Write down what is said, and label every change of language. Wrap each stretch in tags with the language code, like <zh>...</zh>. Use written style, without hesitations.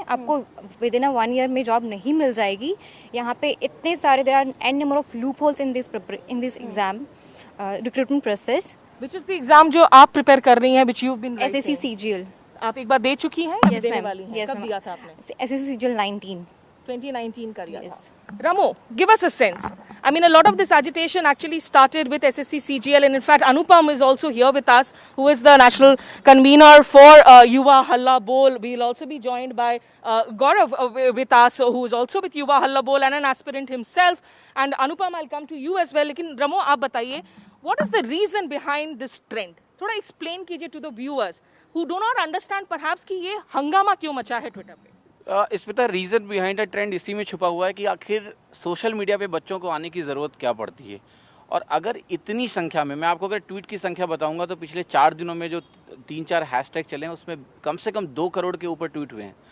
<hi>आपको with in 1 year में job नहीं मिल जाएगी. यहाँ पे इतने सारे</hi> <en>There are an number of loopholes in this exam recruitment process. Which is the exam</en> <hi>जो आप प्रिपेयर कर रही हैं,</hi> <en>Which you have been SSC CGL.</en> <hi>आप एक बार दे चुकी हैं या देने वाली हैं? कब दिया था आपने? एसएससी सीजीएल 2019 का दिया था.</hi> <en>Ramo, give us a sense. I mean, a lot of this agitation actually started with SSC CGL, and in fact, Anupam is also here with us, who is the national convener for Yuva Halla Bol. We'll also be joined by Gaurav with us, who is also with Yuva Halla Bol and an aspirant himself. And Anupam, I'll come to you as well. लेकिन Ramo,</en> <hi>आप बताइए,</hi> <en>what is the reason behind this trend?</en> <hi>थोड़ा explain कीजिए</hi> <en>to the viewers who do not understand perhaps</en> <hi>कि ये हंगामा क्यों मचा है ट्विटर पे. इसमें तो</hi> <en>reason behind the trend</en> <hi>इसी में छुपा हुआ है कि आखिर सोशल मीडिया पे बच्चों को आने की ज़रूरत क्या पड़ती है. और अगर इतनी संख्या में, मैं आपको अगर ट्वीट की संख्या बताऊंगा तो पिछले 4 दिनों में जो 3-4 हैशटैग चले हैं उसमें कम से कम 2 करोड़ के ऊपर ट्वीट हुए हैं.</hi>